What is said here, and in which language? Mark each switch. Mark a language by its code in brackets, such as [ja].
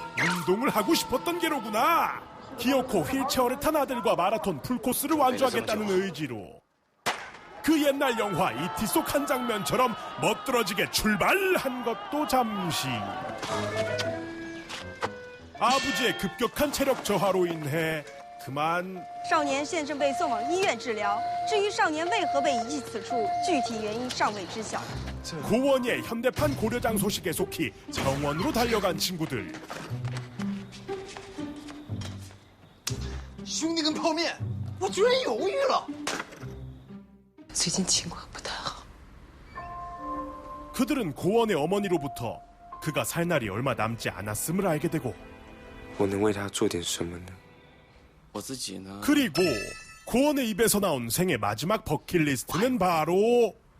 [ko] 운동을 하고 싶었던 게로구나. 기어코 휠체어를 탄 아들과 마라톤 풀코스를 완주하겠다는 의지로 그 옛날 영화 E.T. 속 한 장면처럼 멋들어지게 출발한 것도 잠시. 아버지의 급격한 체력 저하로 인해 그만 [zh] 少年现正被送往医院治疗，至于少年为何被遗弃此处，具体原因尚未知晓。 [ko] 고원의 현대판 고려장 소식에 속히 정원으로 달려간 친구들. [zh] 兄弟跟泡面，我居然犹豫了。最近情况不太好。 [ko] 그들은 고원의 어머니로부터 그가 살 날이 얼마 남지 않았음을 알게 되고 [zh] 我能为他做点什么呢？ [ko] 그리고 고원의 입에서 나온 생애 마지막 버킷리스트는 바로